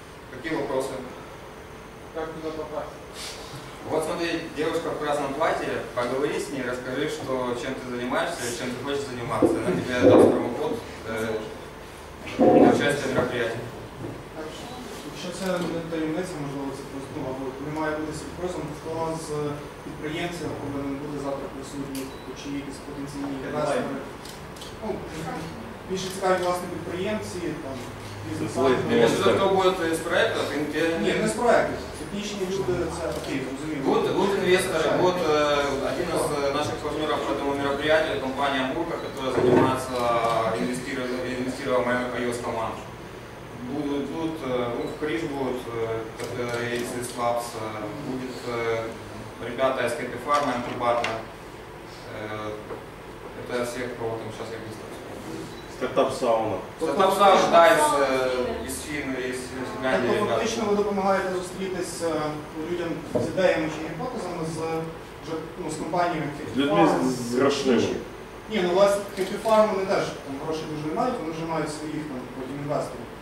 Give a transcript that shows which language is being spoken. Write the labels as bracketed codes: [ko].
[ru] Какие вопросы? Как туда попасть? Вот смотри, девушка в красном платье, поговори с ней, расскажи, чем ты занимаешься и чем ты хочешь заниматься. Она тебе даст промокод на участие в мероприятии. [uk] Якщо це не таємниця, можливо, це просто або не має бути сюрпризом, хто з підприємців повинен бути завтра присутній, чи якісь потенційні інвестори. Більше цікаві власне підприємці, бізнес-антропи. Якщо хто буде з проєкту, ні, не з проєктів. Технічні люди, це окей, розумію. [ru] Будут инвесторы, вот один из наших партнеров по этому мероприятию, компания Мурка, которая занимается инвестированием в iOS команду. Тут Krysh будут, из EastLabs, будет ребята из Hackers&Founders, инкубатора. Это всех, кого там сейчас я быстро вспомню. Стартап-сауна. Стартап-сауна, да, из Финляндии, из Финляндии. [uk] Тобто фактично ви допомагаєте зустрітись людям з ідеями чи гіпотезами з компаніями Людьми з грошима. Ні, ну власне Hackers&Founders вони теж там гроші дуже мають, вони вже мають своїх потім інвесторів.